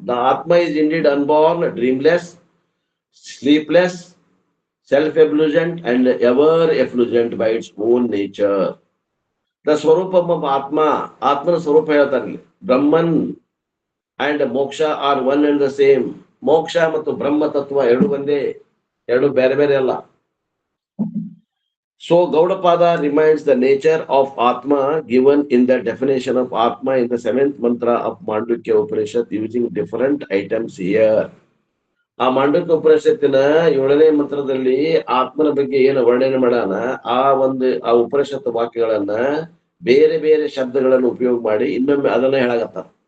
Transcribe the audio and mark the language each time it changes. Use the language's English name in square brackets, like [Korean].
[English] The atma is indeed unborn, dreamless, sleepless, self-effulgent and ever effulgent by its own nature. The swarupam of atma. [Kannada] ಆತ್ಮನ ಸ್ವರೂಪ ಹೇಳ್ತಾರೆ [English] Brahman and moksha are one and the same. [Kannada] ಮೋಕ್ಷ ಮತ್ತು ಬ್ರಹ್ಮ ತತ್ವ ಎರಡು ಒಂದೇ, ಎರಡು ಬೇರೆ ಬೇರೆ ಅಲ್ಲ. [English] So Gaudapada reminds the nature of Atma given in the definition of Atma in the 7th mantra of Mandukya Upanishad using different items here. [Kannada] ಆ ಮಾಂಡವ್ಯ ಉಪನಿಷತ್ತಿನ 7ನೇ ಮಂತ್ರದಲ್ಲಿ ಆತ್ಮನ ಬಗ್ಗೆ ಏನು ವರ್ಣನೆ ಮಾಡಾನ, ಆ ಉಪನಿಷತ್ ವಾಕ್ಯಗಳನ್ನ ಬೇರೆ ಬೇರೆ ಶಬ್ದಗಳನ್ನು ಉಪಯೋಗ ಮಾಡಿ ಇನ್ನೊಮ್ಮೆ ಅದನ್ನ ಹೇಳಾಗತ್ತ.